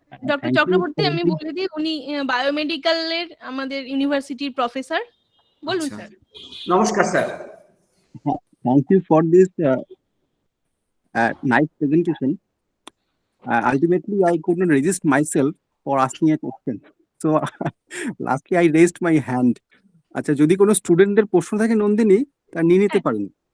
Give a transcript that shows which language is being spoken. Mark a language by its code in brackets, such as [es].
[bn] Doctor Chakraborty, আমি বলে দিই, উনি বায়োমেডিক্যালের আমাদের ইউনিভার্সিটির প্রফেসর। বলুন স্যার। নমস্কার sir. [en] Thank you for this nice presentation. Ultimately, I could not resist myself for asking a question. So, lastly, I raised my hand. [bn] আচ্ছা, যদি কোনো স্টুডেন্টদের প্রশ্ন থাকে নন্দিনী, তা নিয়ে নিতে পারেন।